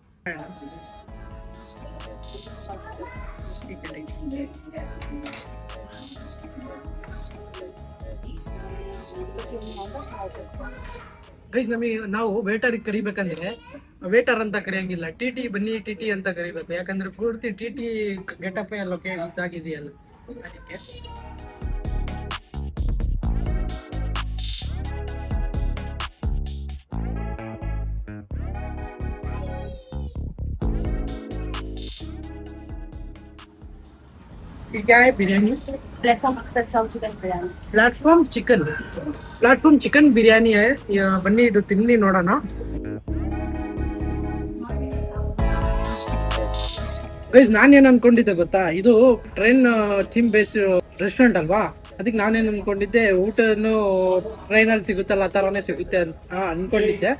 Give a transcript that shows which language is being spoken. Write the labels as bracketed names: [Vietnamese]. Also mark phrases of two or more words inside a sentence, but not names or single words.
[Kannada] ಗೈಸ್ ನಾವು ವೇಟರಿಗೆ ಕರಿಬೇಕಂದ್ರೆ ವೇಟರ್ ಅಂತ ಕರೆಯಂಗಿಲ್ಲ, ಟಿ ಬನ್ನಿ ಟಿ ಅಂತ ಕರಿಬೇಕು. ಯಾಕಂದ್ರೆ ಪೂರ್ತಿ ಟಿ ಗೆಟಪ್ ಎಲ್ಲ ಇದಾಗಿದೆಯಲ್ಲ ಅದಕ್ಕೆ. [Hindi] क्या है बिरयानी? प्लेटफॉर्म चिकन बिरयानी है. [Kannada] बन्नी ಇದು ತಿನ್ನಿ ನೋಡೋಣ. ಗೈಸ್ ನಾನೇನು ಅನ್ಕೊಂಡಿದ್ದೆ ಗೊತ್ತಾ, ಇದು [English] train theme base restaurant [Kannada] ಅಲ್ವಾ, ಅದಕ್ಕೆ ನಾನೇನು ಅನ್ಕೊಂಡಿದ್ದೆ ಊಟನು ಟ್ರೈನಲ್ಲಿ ಸಿಗುತ್ತಲ್ಲ ಆ ಥರನೇ ಸಿಗುತ್ತೆ ಅಂತ ಅನ್ಕೊಂಡಿದ್ದೆ.